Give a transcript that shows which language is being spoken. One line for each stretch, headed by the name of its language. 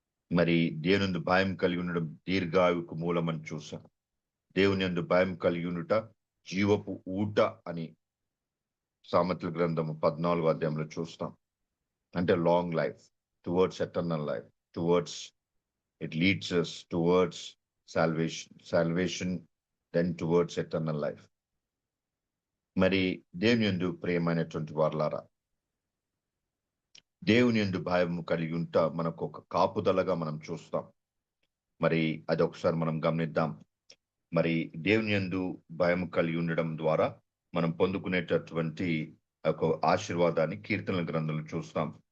Telugu: మరి దేవుని యందు భయం కలిగి ఉండడం దీర్ఘాయువుకు మూలమని చూసాం. దేవుని యందు భయం కలిగి ఉండుట జీవపు ఊట అని సామెతల గ్రంథము 14వ అధ్యాయంలో చూస్తాం.
English: అంటే long life towards eternal life, it leads us towards salvation then towards eternal life.
Telugu: మరి దేవుని యందు ప్రియమైనటువంటి వారలారా, దేవుని యందు భయం కలిగి ఉంటా మనకు ఒక కాపుదలగా మనం చూస్తాం. మరి అది ఒకసారి మనం గమనిద్దాం. మరి దేవుని యందు భయం కలిగి ఉండడం ద్వారా మనం పొందుకునేటటువంటి ఒక ఆశీర్వాదాన్ని కీర్తనల గ్రంథంలో చూస్తాం.